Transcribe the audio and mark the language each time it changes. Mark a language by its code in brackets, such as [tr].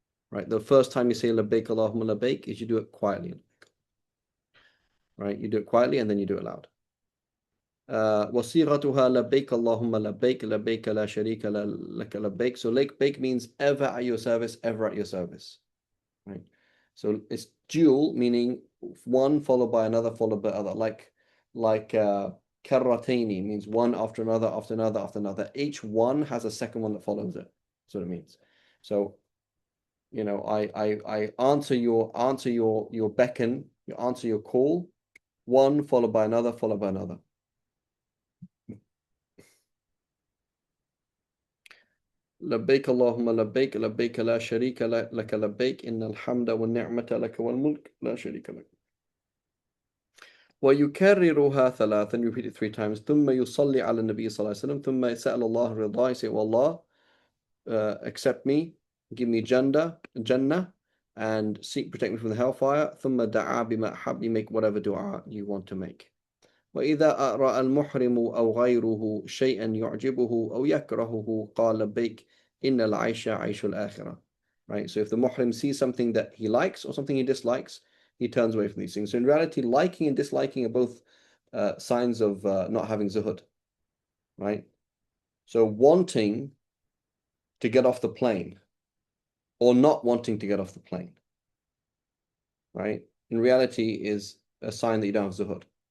[en] Right, the first time you say labbaik Allahumma labbaik is you do it quietly. Right, you do it quietly and then you do it loud. [ar] وصيغتها لبيك اللهم لبيك لبيك لا شريك لك لبيك. [en] So labbaik means ever at your service, ever at your service. Right. So it's dual, meaning one followed by another, followed by other. Like karratayni means one after another, after another, after another. Each one has a second one that follows it. That's what it means. So, I answer your beckon, you answer your call, one followed by another, followed by another. [ar] لبيك اللهم لبيك لبيك لا شريك لك لبيك إن الحمد والنعمة لك والملك لا شريك لك. ويكررها ثلاثا, [en] you repeat it 3 times. [ar] ثم يصلي على النبي صلى الله عليه وسلم. ثم يسأل الله رضاه, [en] you say, oh Allah, accept me, give me Jannah, and protect me from the hellfire. [ar] ثم دعا بما أحب, [en] you make whatever dua you want to make. [ar] وإذا رأى المحرم أو غيره شيئا يعجبه أو يكرهه قال لبيك إن العيش عيش الآخرة. [en] Right, so if the muhrim sees something that he likes or something he dislikes, he turns away from these things. So in reality, liking and disliking are both signs of not having zuhud. Right, so wanting to get off the plane or not wanting to get off the plane, right, in reality is a sign that you don't have zuhud.